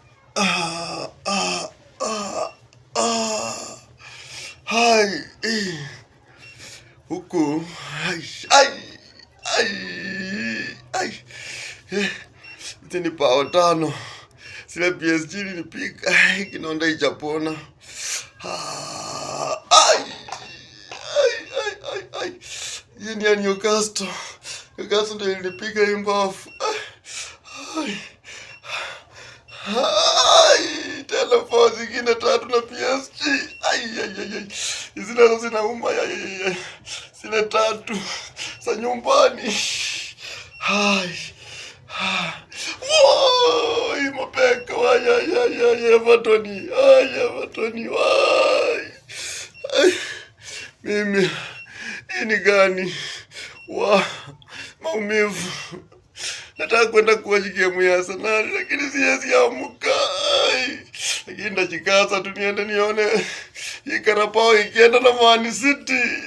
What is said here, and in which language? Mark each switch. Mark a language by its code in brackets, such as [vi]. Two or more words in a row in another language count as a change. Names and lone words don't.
[sw] Ah, ah, ah, ah. Hai, huku. Ai, ai, ai, ai. Hizi ni pao tano. Sile PSG nilipiga. Ai, kinonda ichapona. Ai, ai, ai, ai, ai. Hii ni ya Newcastle. Newcastle ndio ilinipiga hii mbavu. Ai. Ai, tena fao zingine 3 na PSG. Ai, ai, ai, ai. Hizi nazo zinauma. Ai, ai, ai. Zile 3 za nyumbani. Ai. Woi, mapeka. Ai, ai, ai, ai, Evertoni. Ai, Evertoni. Ai. Ai. Mimi. Hii ni gani? Maumivu. Nataka kwenda kuwachi game ya Arsenal lakini siwezi amka. Lakini ndajikaza tu niende nione hii Carabao ikienda na Man City.